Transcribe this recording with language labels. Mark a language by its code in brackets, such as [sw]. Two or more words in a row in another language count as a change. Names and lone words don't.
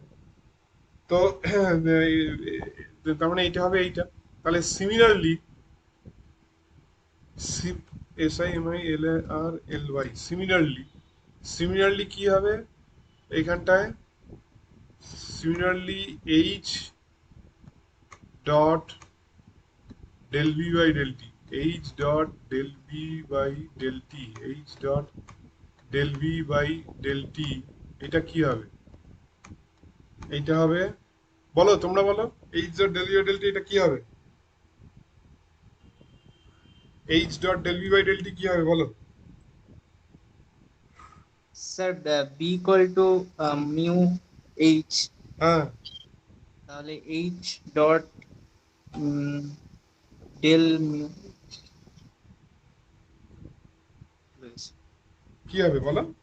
[bn] তো তার মানে এইটা হবে এইটা। [en] তাহলে similarly S I M I L R L Y, similarly similarly [bn] কি হবে এইখানটায়? [en] similarly H dot del v by del t, h dot del v by del t, h dot del v by del t, [bn] এটা কি হবে? এইটা হবে, বলো তোমরা বলো, [en] h dot del v by del t [bn] এটা কি হবে? [en] h dot del v by del t [bn] কি হবে বলো? [en] sir B equal to mu H, [bn] হ্যাঁ, [en] তাহলে H dot del mu [bn] কি হবে বলো?